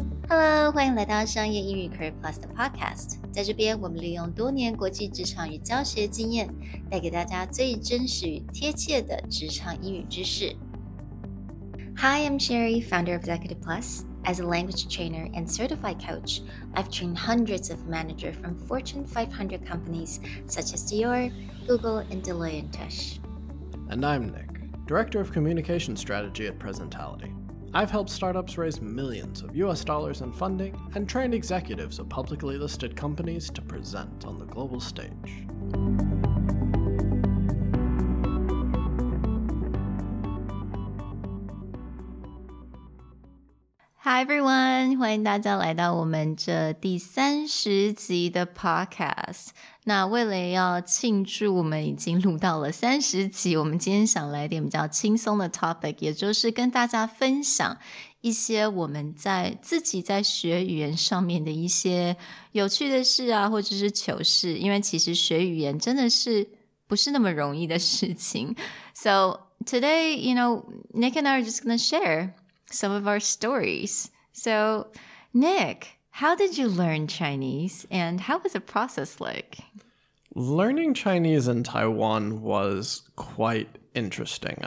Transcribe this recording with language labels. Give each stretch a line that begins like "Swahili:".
Chinese: Hello， 欢迎来到商业英语 Career Plus 的 podcast。在这边，我们利用多年国际职场与教学经验，带给大家最真实与贴切的职场英语知识。
English: Hi, I'm Sherry, founder of Executive Plus. As a language trainer and certified coach, I've trained hundreds of managers from Fortune 500 companies such as Dior, Google, and Deloitte & Touche. And I'm Nick, Director of Communication Strategy at Presentality. I've helped startups raise millions of US dollars in funding and trained executives of publicly listed companies to present on the global stage. Hi everyone，
Chinese: 欢迎大家来到我们这第30集的 podcast。那为了要庆祝我们已经录到了30集，我们今天想来点比较轻松的 topic， 也就是跟大家分享一些我们自己在学语言上面的一些有趣的事啊，或者是糗事。因为其实学语言真的是不是那么容易的事情。
English: So today, Nick and I are just going to share some of our stories. So, Nick, how did you learn Chinese and how was the process like? Learning Chinese in Taiwan was quite interesting.